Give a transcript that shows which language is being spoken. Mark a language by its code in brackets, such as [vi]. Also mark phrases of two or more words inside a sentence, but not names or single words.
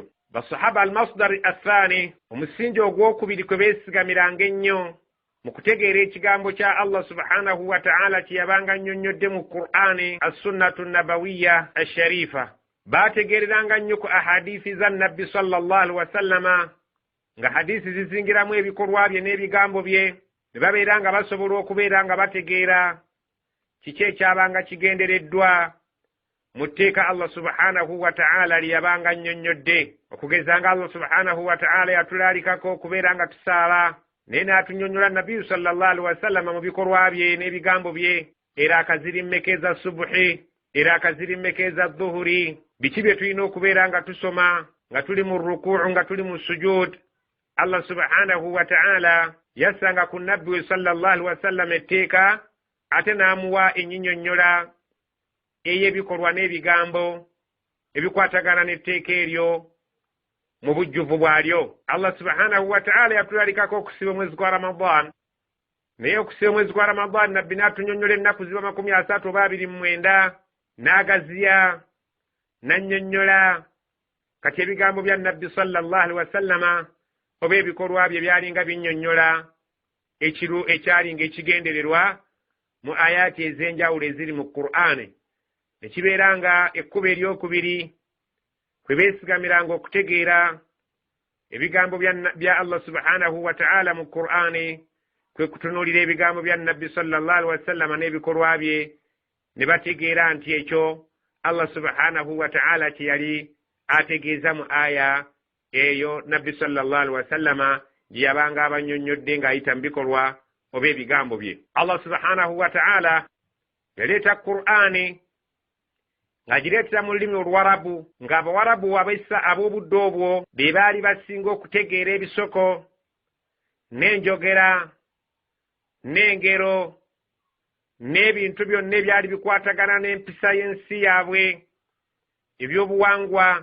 [lg] Basahaba [ar] المصدر الثاني, [lg] omusingi ogwokubiri kwe beesigamiranga ennyo mu kutegeera ekigambo kya Allah [ar] سبحانه وتعالى [lg] kye yabanga annyonnyodde mu Qur'ani, [ar] السنة النبوية الشريفة. [lg] Baategeereranga nnyo ku ahadiisi za nabbi [ar] صلى الله عليه وسلم, [lg] nga hadiisi zizingiramu ebikolwa bye n'ebigambo bye, ne babeera nga basobola okubeera nga bategeera kiki ekyabanga kigendereddwa mu tteeka Allah [ar] سبحانه وتعالى [lg] lye yabanga annyonnyodde. Okugeza nga Allah [ar] سبحانه وتعالى [lg] yatulaalikako okubeera nga tusaala, naye n'atunnyonnyola nabbiyu [ar] صلى الله عليه وسلم [lg] mu bikolwa bye n'ebigambo bye, era akazirimmekeza subuhi era akazirimekeza dhuhuri, biki bye tulina okubeera nga tusoma nga tuli mu rukuu nga tuli mu sujud. Allah [ar] سبحانه وتعالى [lg] yassanga ku nabbi we [ar] صلى الله عليه وسلم [lg] etteeka ate n'amuwa ennyinnyonnyola ey'ebikolwa n'ebigambo ebikwatagana n'etteeka eryo mu bujjuvu bwalyo. Allah [ar] سبحانه وتعالى [lg] yatulalikako okusiba omwezi gwa Ramadan, naye okusiba omwezi gwa Ramadan nabbi n'atunnyonnyola ennaku ziba 30 oba 29, n'agaziya n'annyonnyola kati ebigambo bya nabbi [ar] صلى الله عليه وسلم [lg] oba ebikolwa bye byalinga binnyonnyola ekyalinga ekigendererwa mu ayati ez'enjawulo eziri mu Qur'ani. Nekibeera nga ekkubo eryokubiri kwe beesigamiranga okutegeera ebigambo bya Allah [ar] سبحانه وتعالى [lg] mu Qur'ani kwe kutunuulira ebigambo bya nabbi [ar] صلى الله عليه وسلم [lg] n'ebikolwa bye, ne bategeera nti ekyo Allah [ar] سبحانه وتعالى [lg] kye yali ategeeza mu aya eyo nabbi [ar] صلى الله عليه وسلم [lg] gye yabanga abannyonnyodde ng'ayita mu bikolwa oba ebigambo bye. Allah [ar] سبحانه وتعالى [lg] yaleeta Qur'ani ng'agireetera mu lulimi Oluwarabu, ng'Abawarabu ab'obudde obwo be baali basinga okutegeera ebisoko n'enjogera n'engero n'ebintu byonna ebyali bikwatagana n'empisa y'ensi yaabwe, ebyobuwangwa.